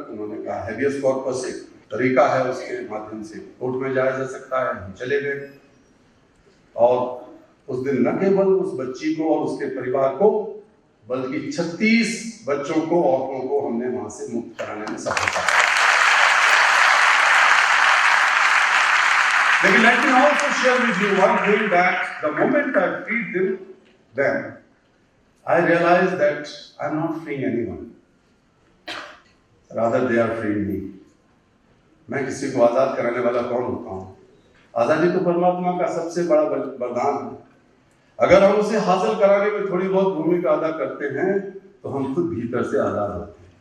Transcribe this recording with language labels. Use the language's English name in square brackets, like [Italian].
[Hindi] उन्होंने कहा habeas corpus एक तरीका है, उसके माध्यम से कोर्ट में जाया जा सकता है। हम चले गए और उस दिन न केवल उस बच्ची को और उसके परिवार को, बल्कि 36 बच्चों को, औरतों को हमने वहां से मुक्त कराने में सफलता पाई। लेकिन [English] let me also share with you one thing, that the moment I freed them, I realized that I'm not freeing anyone. Rather, they are freeing me. [Hindi] मैं किसी को आजाद कराने वाला कौन होता हूँ? आजादी तो परमात्मा का सबसे बड़ा वरदान है। अगर हम उसे हासिल कराने में थोड़ी बहुत भूमिका अदा करते हैं, तो हम खुद भीतर से आजाद होते हैं।